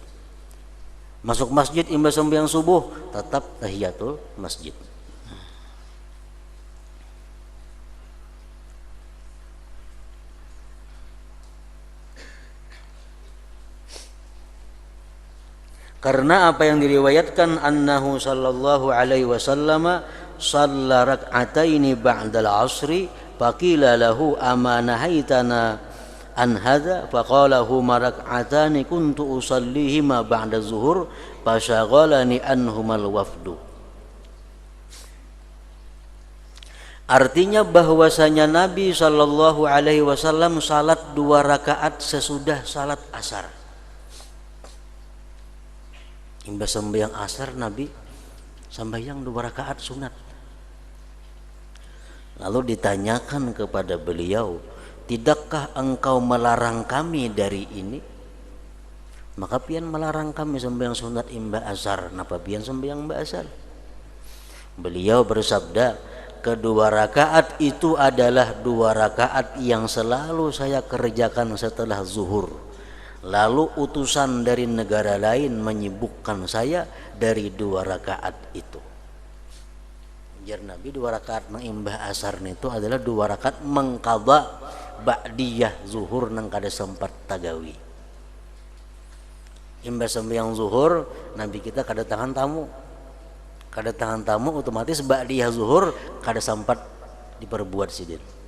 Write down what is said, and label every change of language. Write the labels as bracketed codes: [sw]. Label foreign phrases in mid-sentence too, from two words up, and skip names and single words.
[bjn] Masuk masjid imba sembahyang subuh tetap tahiyatul masjid. Karena apa yang diriwayatkan [ar] أنه صلى الله عليه وسلم صلى ركعتين بعد العصر فقيل له أما نهيتنا عن هذا فقال هما ركعتان كنت أصليهما بعد الظهر فشغلني عنهما الوفد. [bjn] Artinya bahwasanya Nabi [ar] صلى الله عليه وسلم [bjn] salat 2 rakaat sesudah salat asar. Imba sembahyang asar Nabi sembahyang 2 rakaat sunat. Lalu ditanyakan kepada beliau, tidakkah engkau melarang kami dari ini? Maka pian melarang kami sembahyang sunat imba asar. Napa pian sembahyang imba asar? Beliau bersabda, kedua rakaat itu adalah 2 rakaat yang selalu saya kerjakan setelah zuhur. Lalu utusan dari negara lain menyibukkan saya dari 2 rakaat itu. Jar Nabi 2 rakaat mengimbah asar itu adalah 2 rakaat mengqadha ba'diyah zuhur nang kada sempat tagawi. Imbah sembahyang zuhur Nabi kita kedatangan tamu. Kedatangan tamu otomatis ba'diyah zuhur kada sempat diperbuat sidin.